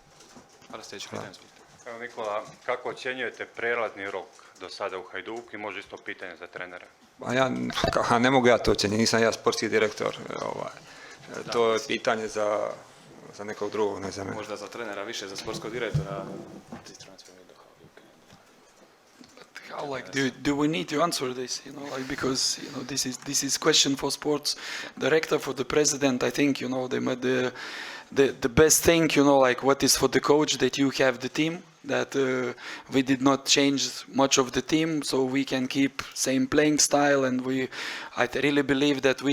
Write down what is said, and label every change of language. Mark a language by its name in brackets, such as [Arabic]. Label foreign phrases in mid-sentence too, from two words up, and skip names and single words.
[Croatian] Evo Nikola, kako ocjenjujete prelazni rok do sada u Hajduku i može isto pitanje za trenera? Ne mogu ja to ocjenjiti, nisam ja sportski direktor. To je pitanje za nekog drugog, ne za mene. Možda za trenera više, za sportskog direktora. [English] How do we need to answer this? Because this is question for sports director, for the president. I think they made the best thing. What is for the coach that you have the team. That we did not change much of the team, so we can keep same playing style, and I really believe that we